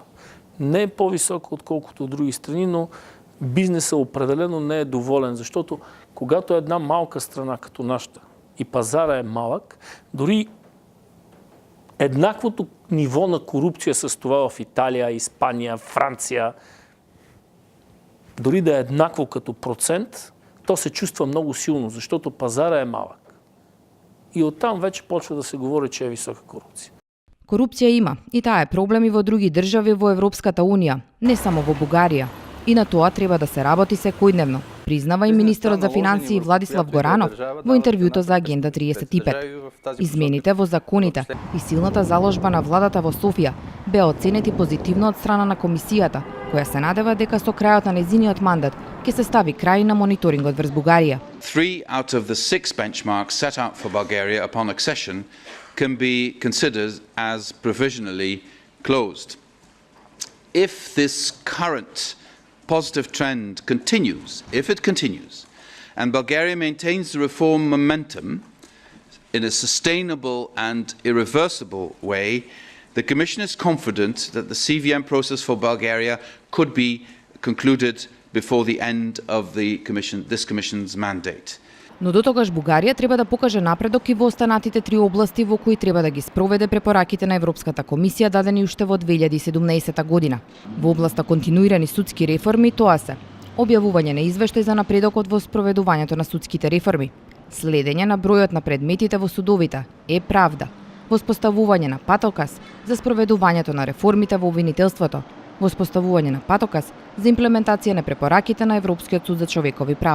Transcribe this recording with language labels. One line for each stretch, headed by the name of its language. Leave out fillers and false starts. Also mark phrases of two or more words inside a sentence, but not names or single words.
Bulgarian: Не е по-висока, отколкото от други страни, но бизнесът определено не е доволен, защото когато е една малка страна като нашата и пазара е малък, дори еднаквото ниво на корупция с това в Италия, Испания, Франция, дори да е еднакво като процент, то се чувства много силно, защото пазара е малък. И оттам вече почва да се говори, че е висока корупция.
Macedonian: Корупција има и таа е проблем и во други држави во Европската Унија, не само во Бугарија. И на тоа треба да се работи секојдневно, признава и министерот за финансии Владислав Горанов во интервјуто за Агенда 35. Измените во законите и силната заложба на владата во Софија беа оценети позитивно од страна на комисијата, која се надева дека со крајот на незиниот мандат ќе се стави крај на мониторингот врз Бугарија.
English: 3 out of the 6 benchmarks set out for Bulgaria upon accession can be considered as provisionally closed. If this current positive trend continues, and Bulgaria maintains the reform momentum in a sustainable and irreversible way, the Commission is confident that the CVM process for Bulgaria could be concluded before the end of this Commission's mandate.
Macedonian: Но дотогаш Бугарија треба да покаже напредок и во останатите 3 области во кои треба да ги спроведе препораките на Европската комисија дадени уште во 2017 година. Во областа континуирани судски реформи тоа се: објавување на извештај за напредокот во спроведувањето на судските реформи, следење на бројот на предметите во судовите, правда, воспоставување на патоказ за спроведувањето на реформите во обвинителството, воспоставување на патоказ за имплементација на препораките на Европскиот суд за човекови права.